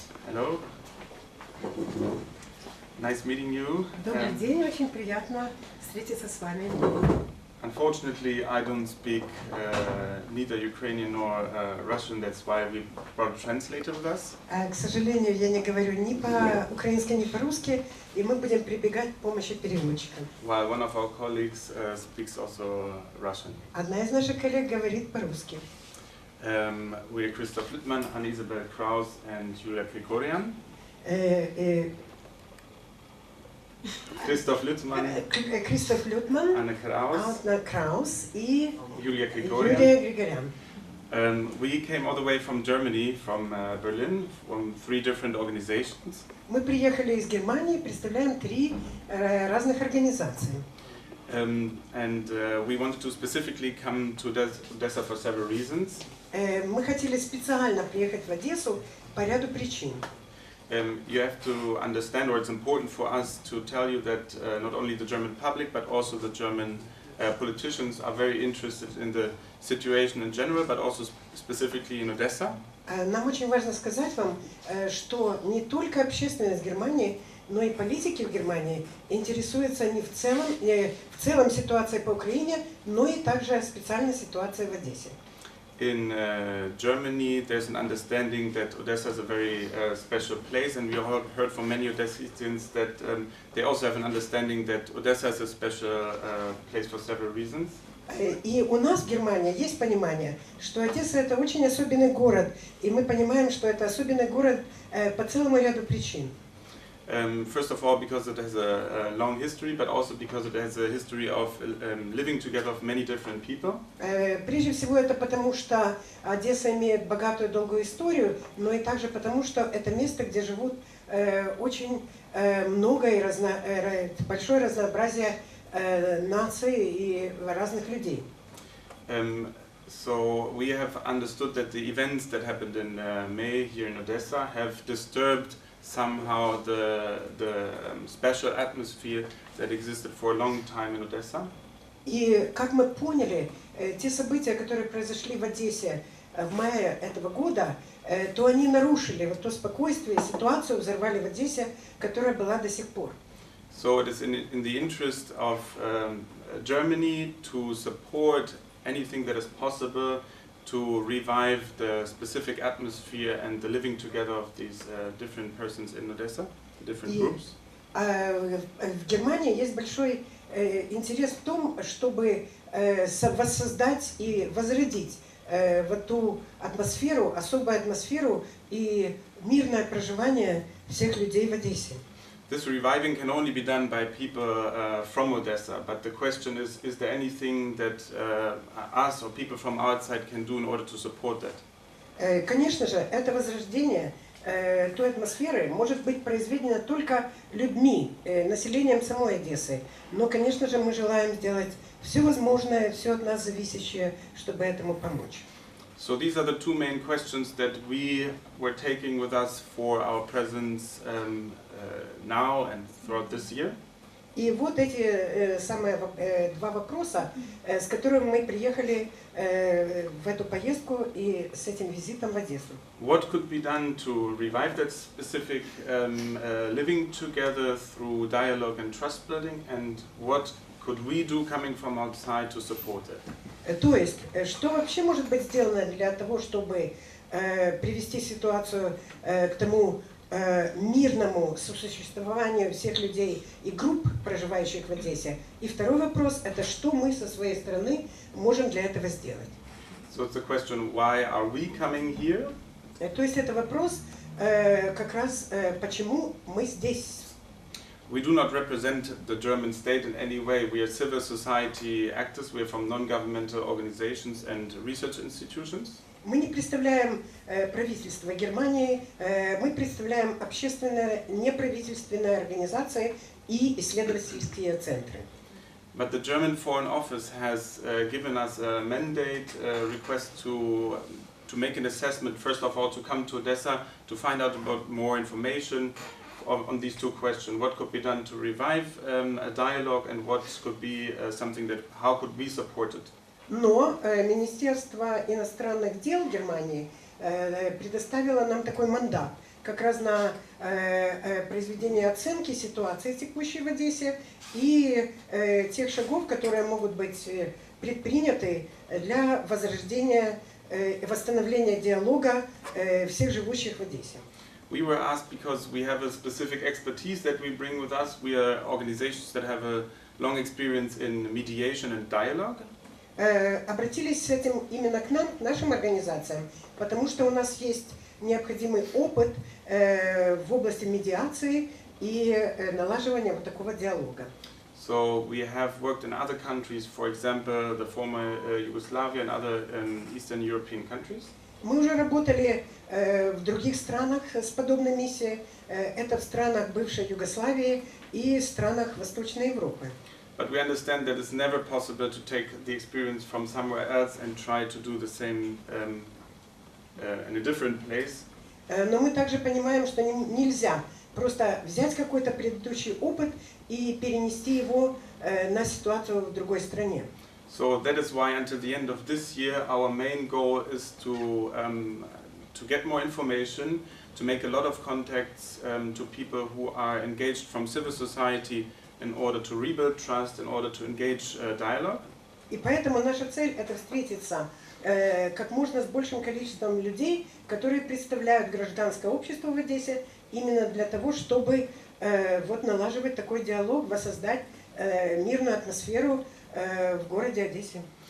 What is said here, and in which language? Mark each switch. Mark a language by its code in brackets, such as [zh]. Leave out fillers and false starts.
[en] Hello. Nice meeting you. [ru] Добрый день, очень приятно встретиться с вами. [en] Unfortunately, I don't speak neither Ukrainian nor Russian. That's why we brought a translator with us. [ru] К сожалению, я не говорю ни по-украински, ни по-русски, и мы будем прибегать к помощи переводчика. [en] While one of our colleagues speaks also Russian. [ru] Одна из наших коллег говорит по-русски. [en] We're Kристоф Лютманн, Анне Исабель Краус, and Юлия Крикорян. [ru] Кристоф Лютманн, Кристоф Лютманн, Анне Краус и Юлия Крикорян. [en] We came all the way from Germany, from Berlin, from 3 different organizations. [ru] Мы приехали из Германии, представляем 3 разных организации. [en] And we wanted to specifically come to Odessa for several reasons. [ru] Мы хотели специально приехать в Одессу по ряду причин. [en] You have to understand, or it's important for us to tell you that not only the German public, but also the German politicians are very interested in the situation in general, but also specifically in Odessa. [ru] Нам очень важно сказать вам, что не только общественность Германии, но и политики в Германии интересуются не в целом ситуацией по Украине, но и также специальной ситуацией в Одессе. [en] In Germany, there's an understanding that Odessa is a very special place, and we heard from many Odessans that they also have an understanding that Odessa is a special place for several reasons. [ru] И у нас в Германии есть понимание, что Одесса это очень особенный город, и мы понимаем, что это особенный город по целому ряду причин. [en] First of all, because it has a long history, but also because it has a history of living together of many different people. [ru] Прежде всего это потому, что Одесса имеет богатую долгую историю, но и также потому, что это место, где живут очень много и большое разнообразие наций и разных людей. [en] So we have understood that the events that happened in May here in Odessa have disturbed somehow the special atmosphere that existed for a long time in Odessa. [ru] И как мы поняли, те события, которые произошли в Одессе в мае этого года, то они нарушили вот то спокойствие, ситуацию взорвали в Одессе, которая была до сих пор. [en] So it is in the interest of Germany to support anything that is possible to revive the specific atmosphere and the living together of these different persons in Odessa, different groups. [ru] В Германии есть большой интерес в том, чтобы воссоздать и возродить вот ту атмосферу, особую атмосферу и мирное проживание всех людей в Одессе. [en] This reviving can only be done by people from Odessa, but the question is there anything that us or people from outside can do in order to support that? [ru] Конечно же, это возрождение той атмосферы может быть произведено только людьми, населением самой Одессы. Но, конечно же, мы желаем сделать все возможное, все от нас зависящее, чтобы этому помочь. [en] So these are the 2 main questions that we were taking with us for our presence now and throughout this year. [ru] И вот эти самые 2 вопроса, с которыми мы приехали в эту поездку и с этим визитом в Одессу. [en] What could be done to revive that specific living together through dialogue and trust building, and what could we do coming from outside to support it? [ru] То есть, что вообще может быть сделано для того, чтобы привести ситуацию к тому мирному сосуществованию всех людей и групп, проживающих в Одессе? И второй вопрос – это что мы со своей стороны можем для этого сделать? [en] So it's a question, why are we coming here? [ru] То есть это вопрос как раз почему мы здесь. [en] We do not represent the German state in any way. We are civil society actors. We are from non-governmental organizations and research institutions. [ru] Мы не представляем правительство Германии, мы представляем общественные неправительственные организации и исследовательские центры. [en] But the German Foreign Office has given us a mandate request to make an assessment, first of all, to come to Odessa to find out about more information on these two questions. What could be done to revive a dialogue, and what could be something that, how could we support it? [ru] Но Министерство иностранных дел Германии предоставило нам такой мандат, как раз на произведение оценки ситуации текущей в Одессе и тех шагов, которые могут быть предприняты для возрождения, восстановления диалога всех живущих в Одессе. [en] We were asked because we have a specific expertise that we bring with us. We are organizations that have a long experience in mediation and dialogue. [ru] Обратились с этим именно к нам, к нашим организациям, потому что у нас есть необходимый опыт в области медиации и налаживания вот такого диалога. [en] So we have worked in other countries, for example, the former Yugoslavia and other Eastern European countries. [ru] Мы уже работали в других странах с подобной миссией. Это в странах бывшей Югославии и странах Восточной Европы. [en] But we understand that it's never possible to take the experience from somewhere else and try to do the same in a different place. [ru] Но мы также понимаем, что нельзя просто взять какой-то предыдущий опыт и перенести его на ситуацию в другой стране. [en] So that is why until the end of this year our main goal is to get more information, to make a lot of contacts to people who are engaged from civil society in order to rebuild trust, in order to engage dialogue. [ru] И поэтому наша цель – это встретиться как можно с большим количеством людей, которые представляют гражданское общество в Одессе, именно для того, чтобы вот налаживать такой диалог, воссоздать мирную атмосферу в городе Одессе.